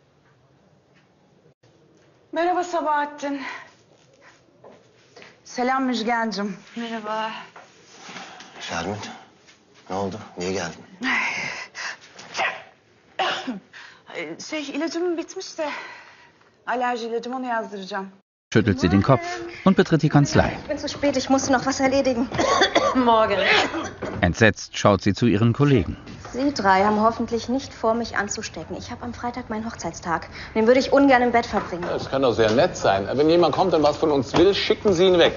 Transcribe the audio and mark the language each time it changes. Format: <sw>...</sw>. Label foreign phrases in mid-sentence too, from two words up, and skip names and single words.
<tr>Merhaba Sabahattin. Selam Müjgancığım. Merhaba. Şermin, ne oldu? Niye geldin? İlacım bitmiş de alerji ilacım, onu yazdıracağım.</tr> <de>Schüttelt sie den Kopf und betritt die Kanzlei. Ich bin zu spät, ich musste noch was erledigen. Morgen. Entsetzt schaut sie zu ihren Kollegen. Sie drei haben hoffentlich nicht vor, mich anzustecken. Ich habe am Freitag meinen Hochzeitstag. Den würde ich ungern im Bett verbringen. Das kann doch sehr nett sein. Wenn jemand kommt und was von uns will, schicken Sie ihn weg.</de>